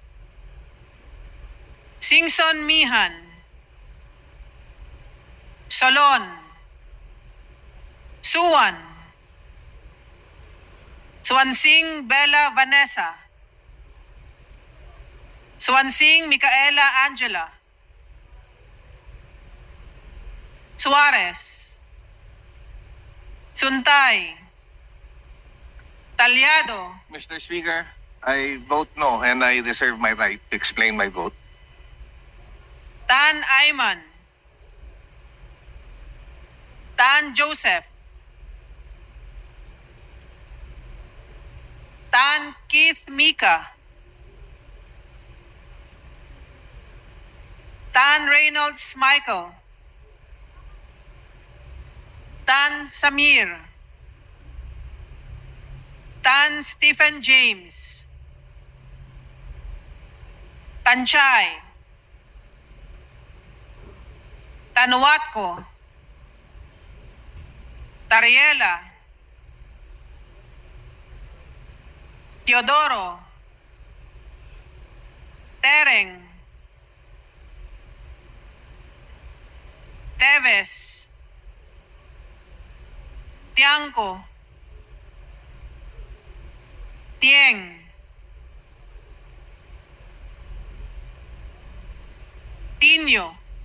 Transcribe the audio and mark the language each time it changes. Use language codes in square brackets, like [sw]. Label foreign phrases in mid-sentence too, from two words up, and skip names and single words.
[en] Singson Mihan, Solon, Suwan, Swansing Bella Vanessa, Swansing Micaela Angela, Suarez, Suntay, Talyado, Mr. Speaker, I vote no and I reserve my right to explain my vote. Tan Ayman, Tan Joseph, Tan Keith Mika, Tan Reynolds Michael, Tan Samir, Tan Stephen James, Tanchay, Tanuatco, Tariela, Teodoro, Tereng, Teves, Tiangco, Tieng, Tinio,